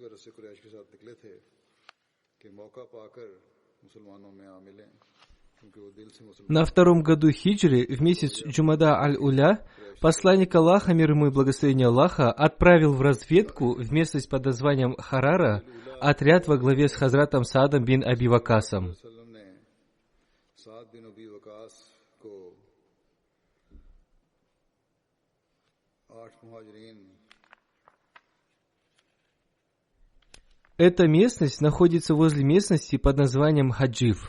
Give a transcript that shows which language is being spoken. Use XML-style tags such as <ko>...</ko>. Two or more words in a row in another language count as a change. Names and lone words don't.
<hi>वजह से कुरैश के साथ निकले थे कि मौका पाकर मुसलमानों में आ मिलें, क्योंकि वो दिल से मुसलमान.</hi> <ru>На втором году хиджры, в месяц Джумада аль-Уля, посланник Аллаха, мир ему и благословение Аллаха, отправил в разведку в местность под названием Харара отряд во главе с Хазратом Саадом бин Аби Вакасом. Эта местность находится возле местности под названием Хаджиф.</ru>